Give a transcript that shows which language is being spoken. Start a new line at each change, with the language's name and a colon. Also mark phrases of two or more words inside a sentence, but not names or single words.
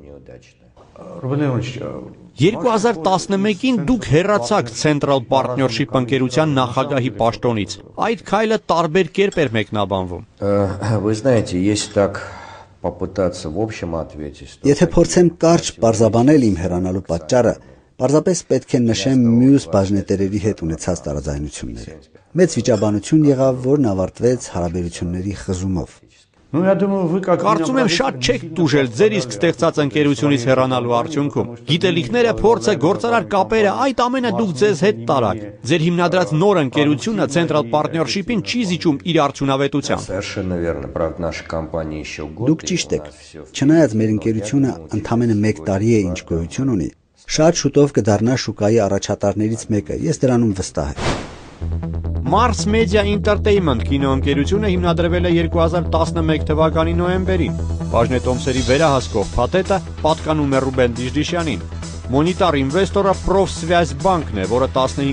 Armenian: 2011-ին դուք հեռացաք Central Partnership ընկերության նախագահի պաշտոնից։ Այդ քայլը տարբեր կերպ էր մեկնաբանվում։
Russian: Вы знаете, если так попытаться в общем ответить.
Armenian: Եթե փորձեմ կարճ բարձաբանել իմ հեռանալու պատճառը, պարզապես պետք է նշեմ մյուս բաժնետերերի հետ ունեցած տարաձայնությունները։ Մեծ վիճաբանություն եղավ, որն ավարտվեց հարաբերությունների խզումով։ Կարծում եմ շատ չեք տուժել ձեր իսկ ստեղծած ընկերությունից հեռանալու արդյունքում։ Գիտելիքները, փորձը, գործարար կապերը, այդ ամենը դուք ձեզ հետ տարաք։ Ձեր հիմնադրած նոր ընկերությունը Central Partnership-ին չի զիջում իր արդյունավետությամբ։
Russian: Совершенно верно. Правда, наша компания еще год.
Armenian: Դուք ճիշտ եք։ Չնայած մեր ընկերությունը ընդամենը 1 տարի է ինչ գոյություն ունի, շատ շուտով կդառնա շուկայի առաջատարներից մեկը։ Ես դրանում վստահ եմ։ Mars Media Entertainment կինոընկերությունը հիմնադրվել է 2011 թվականի նոյեմբերին։ Բաժնետոմսերի վերահսկող փաթեթը պատկանում է Ռուբեն Դիժդիշյանին։ Մոնիտար ինվեստորը Պրոֆսվյազբանկն է, որը $15